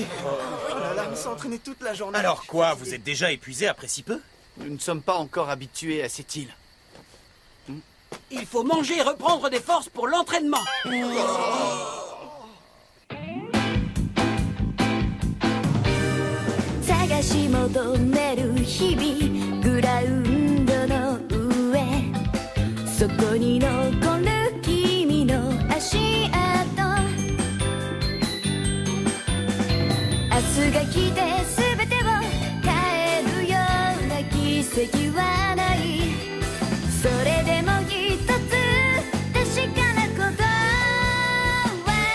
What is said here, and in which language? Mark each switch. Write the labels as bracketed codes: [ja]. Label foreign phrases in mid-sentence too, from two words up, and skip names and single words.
[fr] Oh là là, on s'est entraîné toute la journée. Alors quoi, vous êtes déjà épuisé après si peu? Nous ne sommes pas encore habitués à cette île. Il faut manger et reprendre des forces pour l'entraînement. [ja] 探し求める日々グラウンドの上そこに残る君の足跡明日が来て全てを変えるような奇跡はないそれでも一つ確かなことは